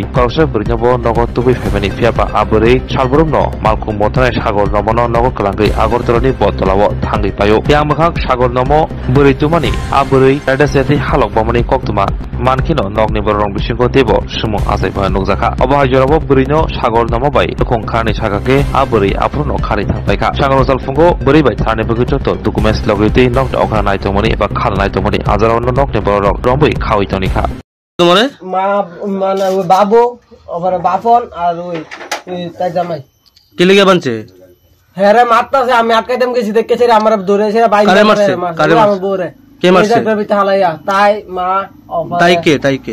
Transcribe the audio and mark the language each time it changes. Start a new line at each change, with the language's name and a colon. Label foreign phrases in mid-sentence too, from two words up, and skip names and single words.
Kok Borok: koroksa brinabo nogot tubi family fiaba aburi salbrunno malkhong motanai sagor nomono nogo klangai agortolani botolabo thangi payo yang makhak sagor nomo buri tumani aburi rada seti halok bomani koktuma mankino nogni borong bisingo debo sumung asai bha nukjaka obhagi jorabo burino sagor nomo bai khong khani sagake aburi apruno khari thangpaika sagor salfungo buri bai thani bugujoto documents logiti nok okha naitomoni eba khal naitomoni hajaronno nokni borok rombai khawi tonika
Bangla: তোমারে মা মানে ওই বাবু ওপরে বাপন আর ওই তাই জামাই কি লিগে বানছে হ্যাঁ রে মারতাছে আমি আটকাইতাম গেছি দেখেছি রে আমার ধরেছে রে বাইরে মারছে আমার বউরে কে মারছে এই হালাইয়া তাই মা ওপরে তাই কে